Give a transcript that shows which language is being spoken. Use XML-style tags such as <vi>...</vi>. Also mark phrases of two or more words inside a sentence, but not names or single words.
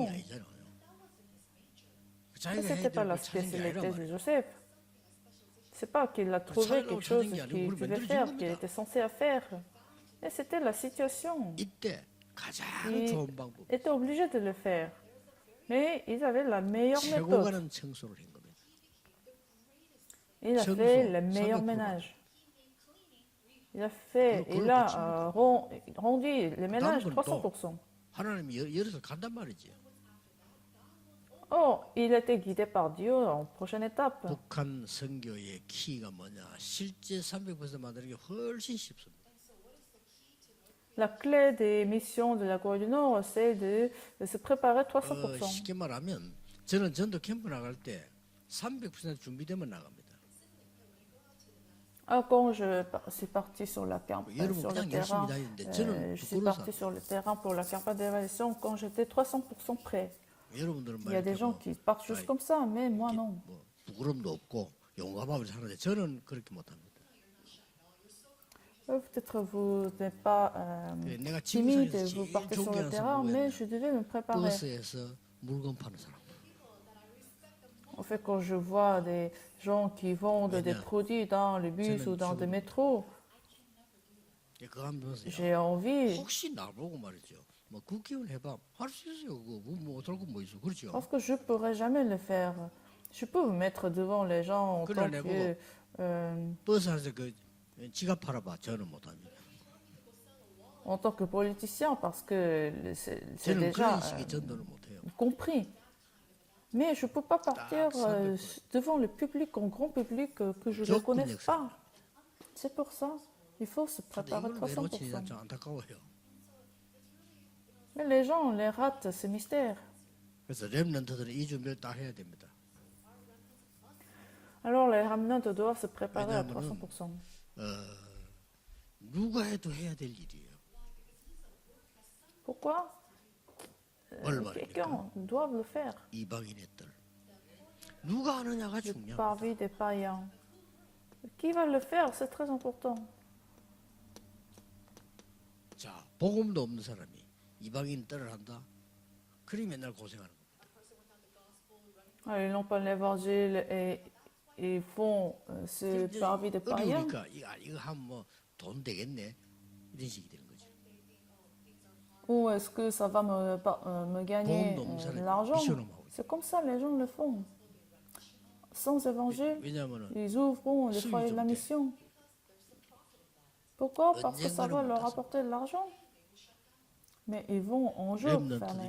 <ko>전공이 아니잖아요.</ko> <fr>Ce</fr> <ko>자기가 해야</ko> <fr>n'était pas</fr> <ko>될</ko> <fr>la</fr> <ko>걸 찾은 게 아니란</ko> <fr>spécialité de</fr> <ko>말이에요.</ko> <fr>Joseph. C'est pas qu'il a trouvé quelque chose qu'il devait faire, qu'il était censé faire. Mais c'était la situation.</fr> <ko>이때 가장</ko> <fr>Il</fr> <ko>좋은 방법,</ko> <fr>était obligé de le faire. Mais ils avaient la meilleure</fr> <ko>최고</ko> <fr>méthode.</fr> <ko>가는 청소를 한 겁니다.</ko> <fr>Il a fait le meilleur ménage. Il a rendu les ménages 300%.</fr> <ko>하나님이 열어서 간단 말이지.</ko> <fr>Oh, il était guidé par Dieu en prochaine étape.</fr> <ko>북한 선교의 키가 뭐냐? 실제 300% 만드는 게 훨씬 쉽습니다.</ko> <fr>La clé des missions de la Corée du Nord, c'est de se préparer 300%.</fr> <ko>쉽게 말하면 저는 전도 캠프 나갈 때 300% 준비되면 나갑니다.</ko> <fr>Quand je suis parti sur le terrain,</fr> <ko>저는</ko> <fr>je suis parti sur le terrain pour la campagne d'évaluation quand j'étais 300% prêt.</fr> <ko>여러분들은</ko> <fr>Il y a des gens qui partent juste comme ça, mais moi non.</fr> <ko>뭐 부끄럼도 없고 용감하게 사는데 저는 그렇게 못합니다.</ko> <fr>Peut-être vous n'êtes pas</fr> <ko>내가</ko> <fr>timide,</fr> <ko>지구상에서</ko> <fr>vous</fr> <ko>제일</ko> <fr>partez sur le</fr> <ko>존경하는 사람</ko> <fr>terrain, mais</fr> <ko>누구였냐?</ko> <fr>je devais me préparer.</fr> <ko>버스에서 물건 파는 사람.</ko> <fr>En fait, quand je vois des gens qui vendent des</fr> <ko>왜냐?</ko> <fr>produits dans les bus</fr> <ko>저는</ko> <fr>ou dans des</fr> <ko>죽은</ko> <fr>métros,</fr> <ko>그거 한번 보세요.</ko> <fr>j'ai envie,</fr> <ko>혹시 나보고 말이죠. 뭐 국회의원 해봐. 할 수 있어요. 그거 뭐 어떨 거뭐 있어. 그렇죠.</ko> <fr>parce que je ne pourrais jamais le faire. Je peux me mettre devant les gens en</fr> <ko>그래,</ko> <fr>tant</fr> <ko>내가</ko> <fr>que...</fr> <ko>버스 안에서 그 지갑 팔아봐. 저는 못합니다.</ko> <fr>en tant que politicien, parce que c'est</fr> <ko>저는</ko> <fr>déjà</fr> <ko>그런 식의 전도를 못해요.</ko> <fr>compris. Mais je ne peux pas partir ça, devant le public, en grand public, que je ne</fr> <ko>조금</ko> <fr>connais</fr> <ko>역사.</ko> <fr>pas. C'est pour ça, il faut se</fr> <ko>근데</ko> <fr>préparer</fr> <ko>이걸 왜 놓치냐</ko> <fr>300%.</fr> <ko>좀 안타까워요.</ko> <fr>Mais les gens les ratent, ce mystère.</fr> <ko>그래서 렘넌트들은 이 준비를 다 해야 됩니다.</ko> <fr>Alors les remnants doivent se préparer à</fr> <ko>왜냐하면은</ko> <fr>300%.</fr> <ko>누가 해도 해야 될 일이에요.</ko> <fr>Pourquoi</fr> <ko>뭘 말입니까?</ko> <fr>quelqu'un doit le faire.</fr> <ko>이방인의 딸. 누가 하느냐가</ko> <fr>Le</fr> <ko>중요합니다.</ko> <fr>parvis des païens. Qui va le faire, c'est très important.</fr> <ko>자, 복음도 없는 사람이 이방인 딸을 한다. 그리 맨날 고생하는 겁니다.</ko> <fr>Ah, ils n'ont pas l'évangile et ils font ce</fr> <ko>이제</ko> <fr>parvis des païens.</fr> <ko>어려우니까 이거 하면 뭐 돈 되겠네. 이런 식이 되는 거죠.</ko> <fr>Ou est-ce que ça va me gagner de l'argent? C'est comme ça, les gens le font. Sans évangile,</fr> <ko>왜냐하면</ko> <fr>ils ouvrent les foyers de la mission. Pourquoi? Parce que ça va leur apporter de l'argent. Mais ils vont un jour fermer.</fr>